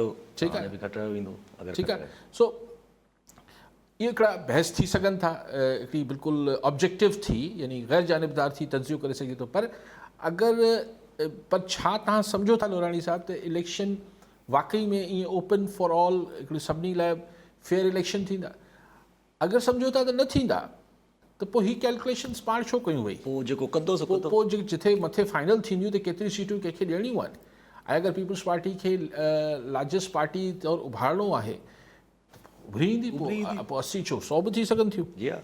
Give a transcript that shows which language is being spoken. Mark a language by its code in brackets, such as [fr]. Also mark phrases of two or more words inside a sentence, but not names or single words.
[sd] ठीकु आहे बि खटरायो वेंदो अगरि ठीकु आहे। सो इहे हिकिड़ा बहस थी सघनि था हिकिड़ी बिल्कुलु ऑब्जेक्टिव थी यानी गैर जानिबदार थी तजियो करे सघे थो। पर अगरि पर छा तव्हां सम्झो था लोनाणी साहिबु त इलेक्शन वाकई में ईअं [en] open for all [sd] हिकिड़ी सभिनी लाइ [en] fair election [sd] थींदा? अगरि सम्झो था त न थींदा त पोइ ही कैलकुलेशन्स पाण छो कयूं वई? पोइ जेको कंदो पोइ जिथे मथे फाइनल थींदियूं त केतिरी सीटूं कंहिंखे ॾियणियूं आहिनि। ऐं अगरि पीपल्स पार्टी खे [en] largest party [sd] तौरु उभारणो आहे उभरी ईंदी पोइ 80 छो 100 बि थी सघनि थियूं।